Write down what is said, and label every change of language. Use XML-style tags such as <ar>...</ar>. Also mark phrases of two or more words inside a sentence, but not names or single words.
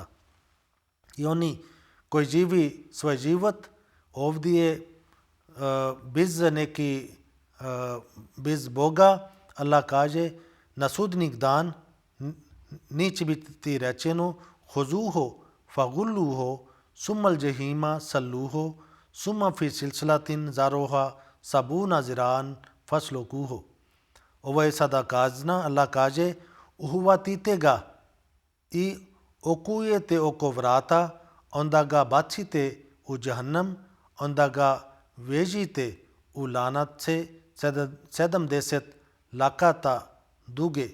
<bs>I oni koji živi svoj život ovdje bez Boga, Allah kaže na sudnjeg dan neće biti rečeno</bs> <ar>خذوه فغلوه ثم الجحيم صلوه ثم في سلسلة ذرعها سبعون ذراعا فاسلكوه.</ar> <bs>Ovo je sada kazna. Allah kaže uhvatite ga i okujete oko vrata, onda ga bacite u džahannam, onda ga vežite u lanace 70 lakata duge.</bs>